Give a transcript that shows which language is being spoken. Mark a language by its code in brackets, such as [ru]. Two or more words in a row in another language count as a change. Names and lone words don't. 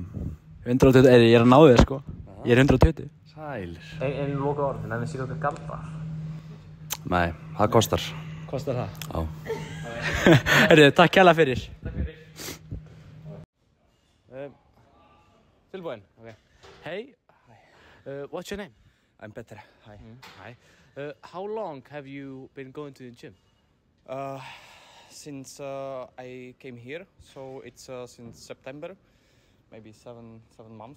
[is] 120, ég er að ná þér sko. Ég er 120. Sælir. Einu loka orðin, en það sé okkur galdar. Nei, það kostar. Kostar það? Já. Herru, takk kærlega fyrir. Takk fyrir. Tilbúin? [en] Okay. Hey. What's your name? I'm Petter. Hi. Hi. How long have you been going to the gym? Since I came here, so it's since September, maybe seven months.